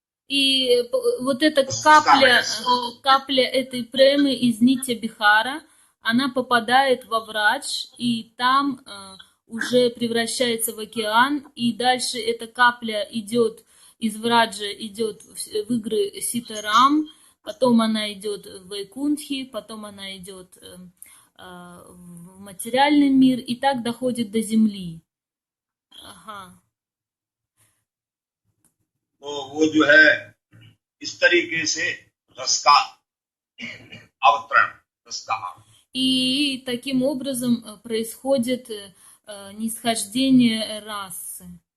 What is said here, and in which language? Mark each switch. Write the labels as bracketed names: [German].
[Russian] И вот эта капля этой премы из нити Бихара, она попадает во врач, и там уже превращается в океан, и дальше эта капля идет из враджа, идет в игры Ситарам, потом она идет в Вайкунтхи, потом она идет в материальный мир, и так доходит до земли. [Hindi] तो वो जो है इस तरीके से रस का अवतरण, रस का। [Russian] И таким образом происходит нисхождение расы.